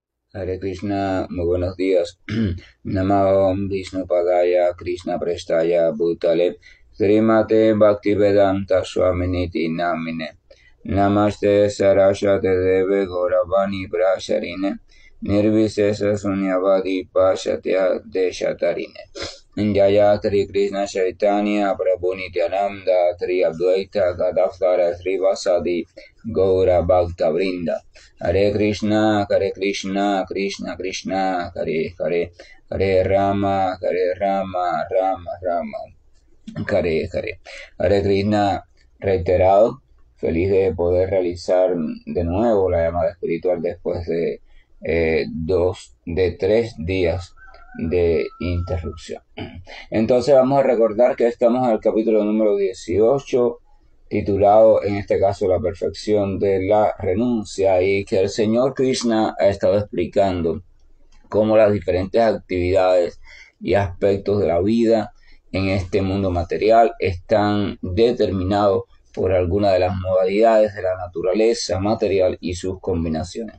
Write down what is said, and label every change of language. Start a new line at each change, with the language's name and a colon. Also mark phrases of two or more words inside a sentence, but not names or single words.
Sanskrit: Hare Krishna,
Spanish: muy buenos días.
Sanskrit: Namo Vishnu Padaya Krishna Prestaya Bhutale Srimate Bhaktivedanta Swaminiti Namine Namaste Saraswate Deve Gauravani Prasharine Nirvisesa Sunyavadi Pashatya Deshatarine Jaya Tri Krishna Chaitanya Prabhu Nityananda Tri Advaita Gadavtara Sri Vasadi Gaura Bhakta Vrinda Hare Krishna, Krishna Krishna, Hare Hare, Hare Rama, Rama Rama, Hare Hare. Hare Krishna,
Spanish: reiterado, feliz de poder realizar de nuevo la llamada espiritual después de 3 días de interrupción. Entonces vamos a recordar que estamos en el capítulo número 18, titulado en este caso La perfección de la renuncia, y que el Señor Krishna ha estado explicando cómo las diferentes actividades y aspectos de la vida en este mundo material están determinados por alguna de las modalidades de la naturaleza material y sus combinaciones.